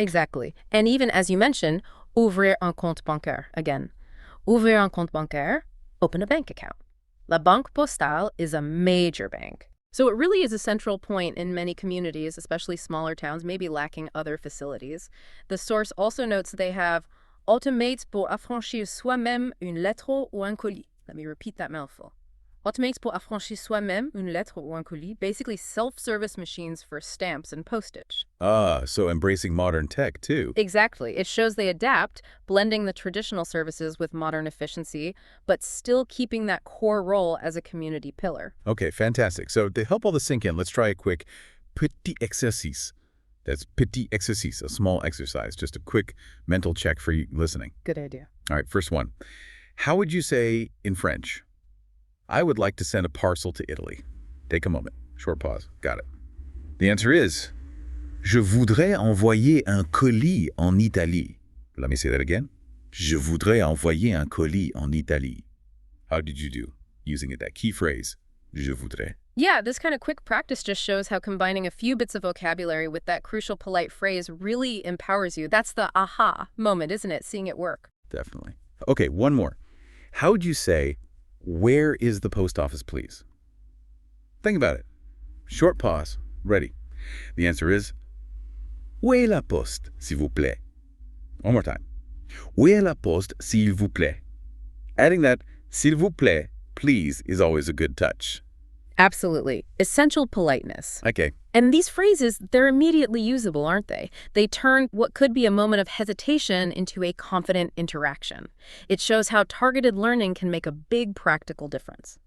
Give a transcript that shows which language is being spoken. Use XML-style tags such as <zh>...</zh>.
<en>Exactly. And even, as you mentioned,</en> <fr>ouvrir un compte bancaire.</fr> <en>Again,</en> <fr>ouvrir un compte bancaire,</fr> <en>open a bank account. La Banque Postale is a major bank. So it really is a central point in many communities, especially smaller towns, maybe lacking other facilities. The source also notes that they have</en> <fr>automates pour affranchir soi-même une lettre ou un colis.</fr> <en>Let me repeat that mouthful.</en> <fr>Automates pour affranchir soi-même une lettre ou un colis,</fr> <en>basically self-service machines for stamps and postage. Ah, so embracing modern tech, too. Exactly. It shows they adapt, blending the traditional services with modern efficiency, but still keeping that core role as a community pillar. Okay, fantastic. So to help all this sink in, let's try a quick</en> <fr>petit exercice.</fr> <en>That's</en> <fr>petit exercice,</fr> <en>a small exercise, just a quick mental check for you listening. Good idea. All right, first one. How would you say in French, I would like to send a parcel to Italy? Take a moment. Short pause. Got it. The answer is,</en> <fr>je voudrais envoyer un colis en Italie.</fr> <en>Let me say that again.</en> <fr>Je voudrais envoyer un colis en Italie.</fr> <en>How did you do using it, that key phrase,</en> <fr>je voudrais?</fr> <en>Yeah, this kind of quick practice just shows how combining a few bits of vocabulary with that crucial polite phrase really empowers you. That's the aha moment, isn't it? Seeing it work. Definitely. Okay, one more. How would you say, where is the post office, please? Think about it. Short pause. Ready. The answer is,</en> <fr>où est la poste, s'il vous plaît?</fr> <en>One more time.</en> <fr>Où est la poste, s'il vous plaît?</fr> <en>Adding that,</en> <fr>s'il vous plaît,</fr> <en>please, is always a good touch. Absolutely. Essential politeness. Okay, And these phrases, they're immediately usable, aren't they? They turn what could be a moment of hesitation into a confident interaction. It shows how targeted learning can make a big practical difference.</en>